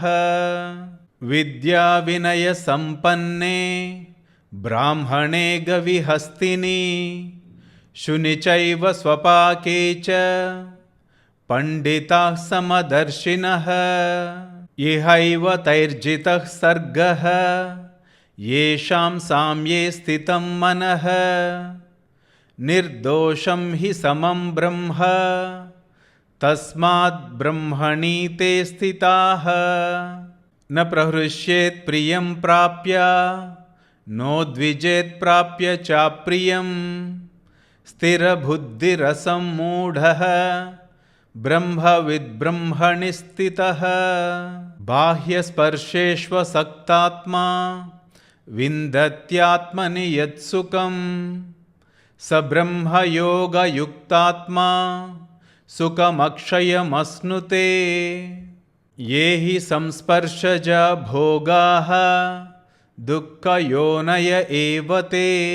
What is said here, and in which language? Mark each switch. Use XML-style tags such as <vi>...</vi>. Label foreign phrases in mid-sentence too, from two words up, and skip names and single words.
<sa>విద్యా వినయ సంపన్నే బ్రాహ్మణే గవిహస్తిని. శుని చైవ స్వపాకే చ పండితాః సమదర్శినః. ఇహైవ తైర్జితః సర్గః యేషాం సామ్యే స్థితం మనః. నిర్దోషం హి సమం బ్రహ్మ తస్మాత్ బ్రహ్మణి తే స్థితాః న ప్రహృష్యేత్ ప్రియం ప్రాప్య నోద్విజేత్ ప్రాప్య చాప్రియం స్థిరబుద్ధిరసం మూఢః బ్రహ్మవిద్ బ్రహ్మణి స్థితః బాహ్యస్పర్శేష్వసక్తాత్మా విందత్యాత్మని యత్సుఖం స బ్రహ్మయోగయుక్తాత్మా సుఖమక్షయమశ్నుతే ఏ హి సంస్పర్శజా భోగాః దుఃఖయోనయ ఏవ తే</sa>